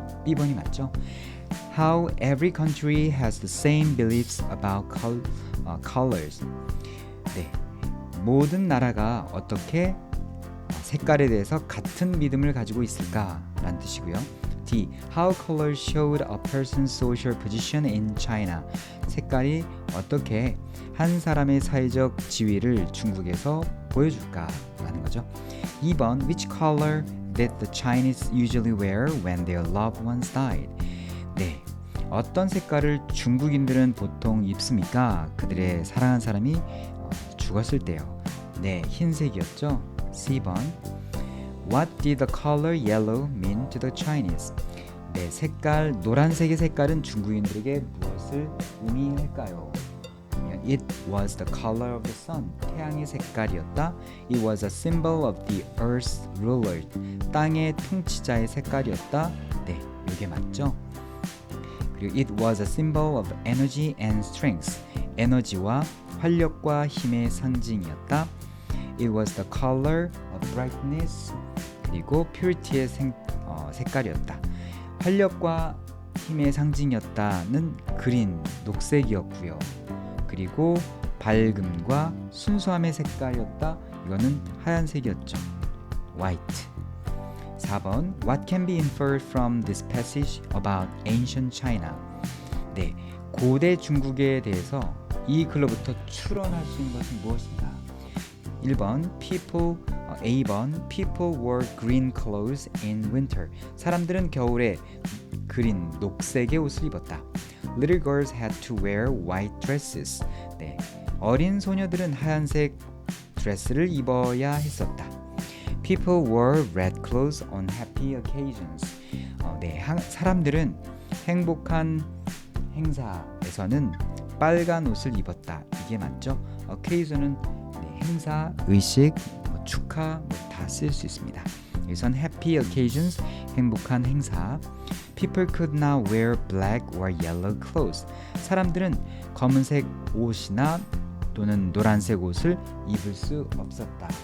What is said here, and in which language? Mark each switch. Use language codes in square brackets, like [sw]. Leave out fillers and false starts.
[ko] B번이 맞죠? [en] How every country has the same beliefs about colors. [ko] 네, 모든 나라가 어떻게 색깔에 대해서 같은 믿음을 가지고 있을까? 라는 뜻이고요. D. [en] How colors showed a person's social position in China. [ko] 색깔이 어떻게 한 사람의 사회적 지위를 중국에서 보여줄까? 라는 거죠. [en] 2번 Which color did the Chinese usually wear when their loved ones died? [ko] 네, 어떤 색깔을 중국인들은 보통 입습니까? 그들의 사랑한 사람이 죽었을 때요. 네, 흰색이었죠. [en] C번 What did the color yellow mean to the Chinese? [ko] 네, 노란색의 색깔은 중국인들에게 무엇을 의미할까요? [en] It was the color of the sun. [ko] 태양의 색깔이었다. [en] It was a symbol of the earth's ruler. [ko] 땅의 통치자의 색깔이었다. 네, 이게 맞죠? 그리고 [en] it was a symbol of energy and strength. [ko] 에너지와 활력과 힘의 상징이었다. [en] It was the color of brightness. [ko] 그리고 purity의 색깔이었다. 활력과 힘의 상징이었다는 그린, 녹색이었고요. 그리고 밝음과 순수함의 색깔이었다. 이거는 하얀색이었죠. White. [en] 4번 What can be inferred from this passage about ancient China? [ko] 네, 고대 중국에 대해서 이 글로부터 추론할 수 있는 것은 무엇인가? [en] 1번 A번 People wore green clothes in winter. [ko] 사람들은 겨울에 그린 녹색의 옷을 입었다. [en] Little girls had to wear white dresses. [ko] 네, 어린 소녀들은 하얀색 드레스를 입어야 했었다. [en] People wore red clothes on happy occasions. [ko] 네, 사람들은 행복한 행사에서는 빨간 옷을 입었다. 이게 맞죠? occasion은 네, 행사, 의식, 축하 다 쓸 수 있습니다. 여기선 [en] happy occasions, [ko] 행복한 행사. [en] People could not wear black or yellow clothes. [ko] 사람들은 검은색 옷이나 또는 노란색 옷을 입을 수 없었다.